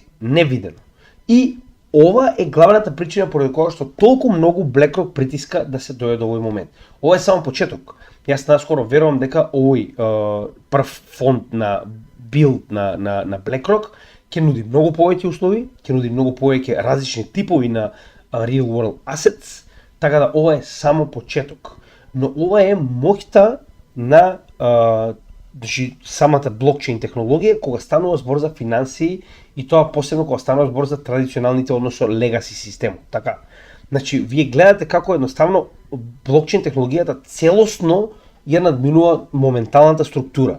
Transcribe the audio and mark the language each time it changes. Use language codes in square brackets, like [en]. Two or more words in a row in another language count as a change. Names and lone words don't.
[mk] Не видено. И ова е главната причина поради која што толку многу BlackRock притиска да се дојде до овој момент. Ова е само почеток. Јас наскоро верувам дека овој прв фонд на Build на BlackRock ќе нуди многу повеќе услови, ќе нуди многу повеќе различни типови на [en] real world assets, [mk] така да ова е само почеток. Но ова е моќта на самата блокчейн технологија кога станува збор за финансии и тоа посебно кога станува збор за традиционалните, односно legacy системот. Така. Значи, вие гледате како едноставно блокчейн технологијата целосно ја надминува моменталната структура.